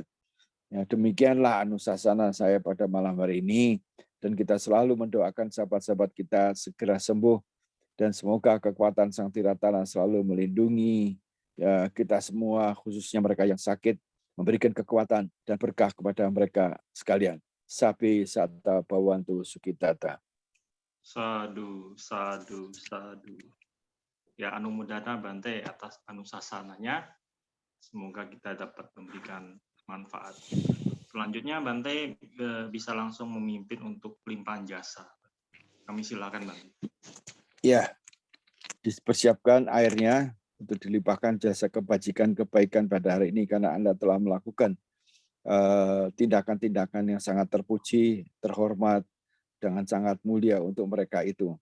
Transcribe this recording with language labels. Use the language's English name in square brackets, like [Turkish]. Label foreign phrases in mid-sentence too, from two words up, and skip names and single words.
[Indonesian] Ya, demikianlah anusasana saya pada malam hari ini, dan kita selalu mendoakan sahabat-sahabat kita segera sembuh, dan semoga kekuatan Sang Tiratana selalu melindungi ya, kita semua, khususnya mereka yang sakit, memberikan kekuatan dan berkah kepada mereka sekalian. [Pali] Sabi sata bawantu sukitata. Sadu, sadu, sadu. [Indonesian] Ya, anumodana Bante atas anusasananya. Semoga kita dapat memberikan manfaat. Selanjutnya Bante bisa langsung memimpin untuk limpahan jasa. Kami silakan Bante. Ya, dipersiapkan airnya untuk dilimpahkan jasa kebajikan kebaikan pada hari ini, karena Anda telah melakukan tindakan-tindakan yang sangat terpuji, terhormat, dengan sangat mulia untuk mereka itu.